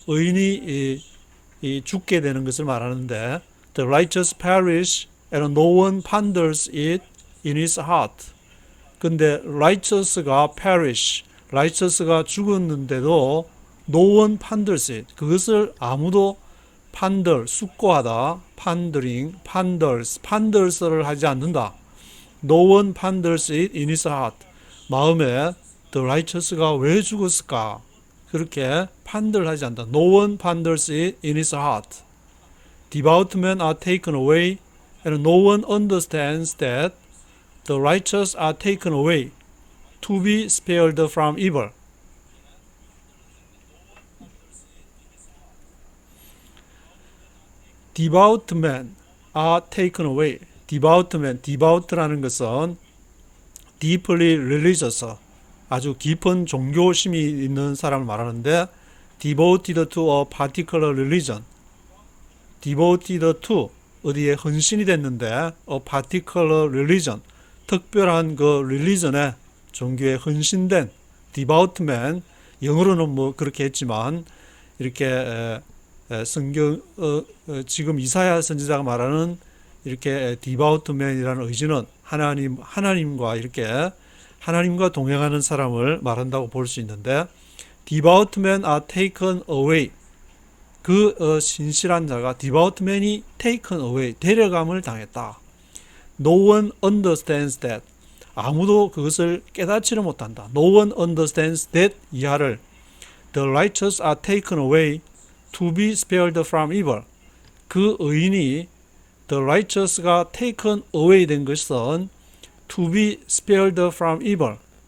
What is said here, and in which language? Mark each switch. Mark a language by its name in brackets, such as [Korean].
[Korean] 의인이 죽게 되는 것을 말하는데, [English] the righteous perish and no one ponders it in his heart. [Korean] 근데 [English] righteous가 perish, righteous가 [Korean] 죽었는데도 [English] no one ponders it. [Korean] 그것을 아무도 ponder, 숙고하다, pondering, ponders를 하지 않는다. [English] No one ponders it in his heart. [Korean] 마음에 the righteous가 왜 죽었을까? 그렇게 판들하지 않는다. [English] No one ponders it in his heart. Devout men are taken away, and no one understands that the righteous are taken away to be spared from evil. Devout men are taken away. devout라는 것은 deeply religious, [Korean] 아주 깊은 종교심이 있는 사람을 말하는데, [English] devoted to a particular religion. devoted to [Korean] 어디에 헌신이 됐는데, [English] a particular religion, [Korean] 특별한 그 [English] religion에, [Korean] 종교에 헌신된 [English] devout man. [Korean] 영어로는 뭐 그렇게 했지만 이렇게 성경 지금 이사야 선지자가 말하는 이렇게 devout man이라는 의지는 하나님과 이렇게 하나님과 동행하는 사람을 말한다고 볼 수 있는데, [English] devout men are taken away. [Korean] 그 신실한 자가 devout men이 taken away, 데려감을 당했다. [English] No one understands that. [Korean] 아무도 그것을 깨닫지를 못한다. [English] No one understands that 이하를 the righteous are taken away to be spared from evil. [Korean] 그 의인이 the righteous가 taken away 된 것은 [English] to be spared from evil.